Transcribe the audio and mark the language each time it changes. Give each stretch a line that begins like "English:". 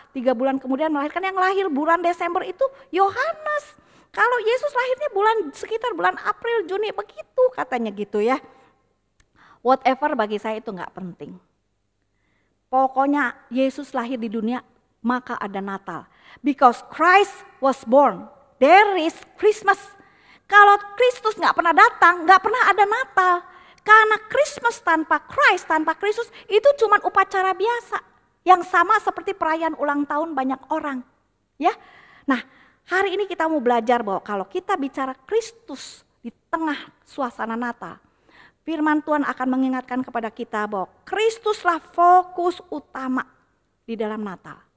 Indonesian: 3 bulan kemudian melahirkan, yang lahir bulan Desember itu Yohanes. Kalau Yesus lahirnya sekitar bulan April, Juni begitu katanya gitu ya. Whatever bagi saya itu nggak penting. Pokoknya Yesus lahir di dunia maka ada Natal.
English: Because Christ was born, there is Christmas.
Indonesian: Kalau Kristus nggak pernah datang, nggak pernah ada Natal. Karena Christmas tanpa Christ, tanpa Kristus itu cuma upacara biasa. Yang sama seperti perayaan ulang tahun banyak orang. Ya, nah hari ini kita mau belajar bahwa kalau kita bicara Kristus di tengah suasana Natal, firman Tuhan akan mengingatkan kepada kita bahwa Kristuslah fokus utama di dalam Natal.